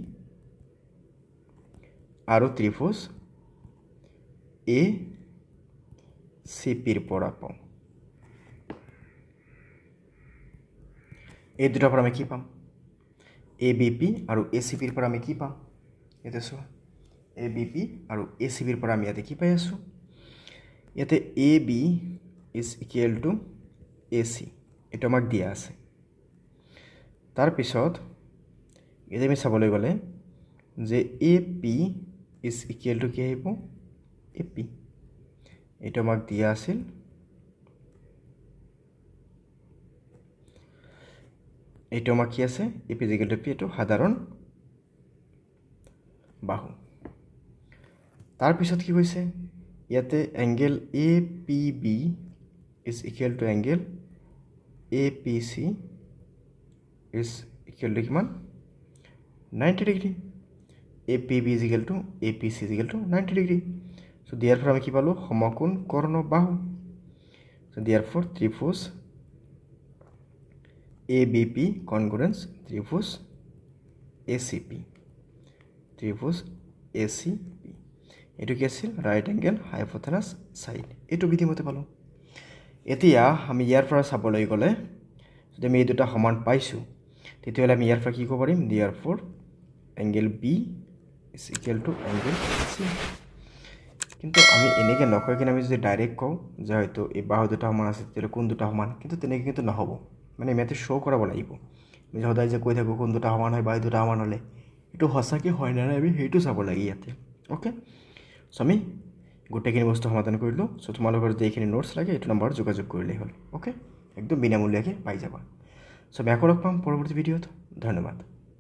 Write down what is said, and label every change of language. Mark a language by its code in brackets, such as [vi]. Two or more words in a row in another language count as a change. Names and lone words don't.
[as] আৰু ত্ৰিভুজ ACP ৰ পৰা পাওঁ এই দুটাৰ পৰা আমি কি পাম ABP আৰু ACP ৰ পৰা আমি কি পাম এটা চোৱা ABP আৰু ACP ৰ পৰা আমি ইয়াতে কি পাই আছো ইয়াতে [en] AB is equal to AC [as] এটা আমাক দিয়া আছে তাৰ পিছত এতে আমি চাবলৈ গলে যে [en] AP is equal to [as] কি আহিব AP এটা আমাক দিয়া আছিল এইটো আমাক কি আছে [en] AP is equal to P [as] এটো সাধাৰণ বাহু তাৰ পিছত কি কৈছে ইয়াতে [en] angle APB is equal to angle APC is equal to [as] কিমান [en] 90 degree APB is equal to APC is equal to 90 degree so therefore [as] আমি কি পালো সমকোণ কৰ্ণ বাহু [en] so therefore [as] ত্ৰিভুজ ABP congruence ত্রিভুজ ACP ত্রিভুজ ACP এটো কি আছিল [en] right angle hypotenuse side [as] এটো বিধিমতে পালো এতিয়া আমি ইয়াৰ পৰা চাবলৈ গলে যদি আমি এই দুটা সমান পাইছো তেতিয়াহলে আমি ইয়াৰ পৰা কি কৰিব পাৰিম [en] therefore angle B is equal to angle C [as] কিন্তু আমি এনেকে নকয় কিনে আমি যদি ডাইরেক্ট কও যে হয়তো এই বাহু দুটা সমান আছে তেতিয়াহলে কোন দুটা সমান কিন্তু তেনেকে কিন্তু নহব মানে মেথে শো কৰাব লাগিব আমি সদায় যে কৈ থাকো কোন দুটা সমান হয় বাহু দুটা সমান হলে এটো হসাকে হয় না আমি হেতু চাব লাগি ইয়াতে [en] okay so [as] আমি গোটেইখিনি বস্তু সমাধান কৰিলো সো তোমালোকৰ যে এইখিনি নোটস লাগে এটো নম্বৰ যোগাযোগ কৰিলে হল ওকে একদম বিনামূলীয়াকৈ পাই যাবা সো আমি আকৌ লগ পাম পৰৱৰ্তী ভিডিঅ'ত ধন্যবাদ